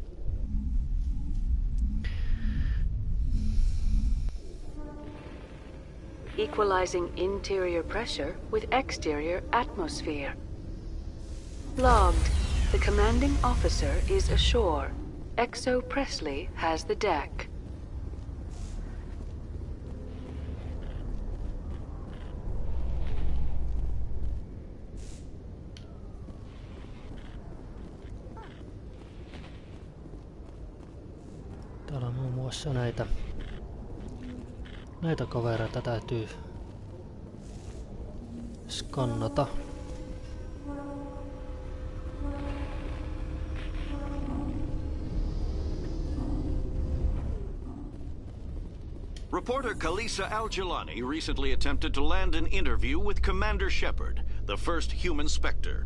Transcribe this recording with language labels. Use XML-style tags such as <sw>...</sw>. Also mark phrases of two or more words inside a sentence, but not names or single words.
<en>Equalizing interior pressure with exterior atmosphere. Logged. The commanding officer is ashore. Exo Presley has the deck.</en> <fi>Täällä on muun muassa näitä kavereita täytyy skannata.</fi> <en>Reporter Kalisa Al-Jilani recently attempted to land an interview with Commander Shepard, the first human Spectre.</en>